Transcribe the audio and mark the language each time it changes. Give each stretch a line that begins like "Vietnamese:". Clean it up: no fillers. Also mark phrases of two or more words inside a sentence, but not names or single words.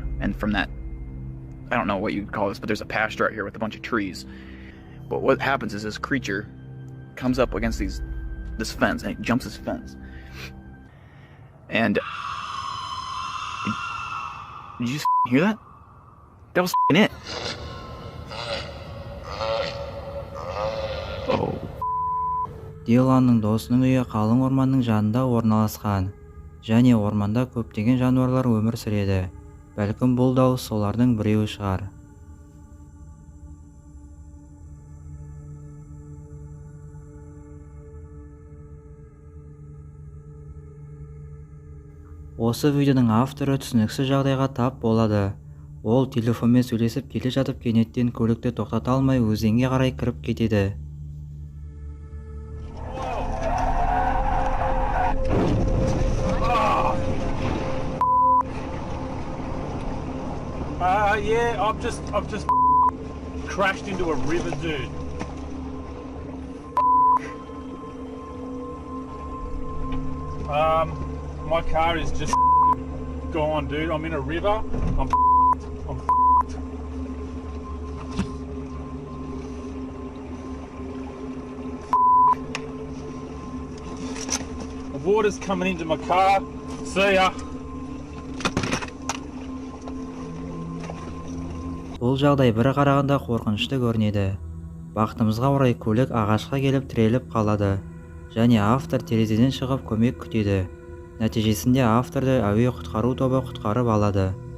English: And from that, I don't know what you'd call this, but there's a pasture right here with a bunch of trees. But what happens is this creature comes up against this fence, and it jumps this fence. And did you just hear that? That was it. Oh.
Kazakh: Диланның досының үйі қалың орманның жанында орналасқан, және орманда көптеген жануарлар өмір сүреді. Бәлкім бұл дауыс солардың біреуі шығар. Осы видеоның авторы түсініксіз жағдайға тап болады. Ол телефонмен сөйлесіп келе жатып кенеттен көлікті тоқтата алмай өзенге қарай кіріп кетеді.
English: Yeah, I've just crashed into a river, dude. My car is just gone, dude. I'm in a river. I'm The water's coming into my car. See ya.
Kazakh: Бұл жағдай бір қарағанда қорқынышты көрінеді. Бақытымызға орай көлік ағашқа келіп тіреліп қалады, және автор терезеден шығып көмек күтеді. Нәтижесінде авторды әуе құтқару тобы құтқарып алады.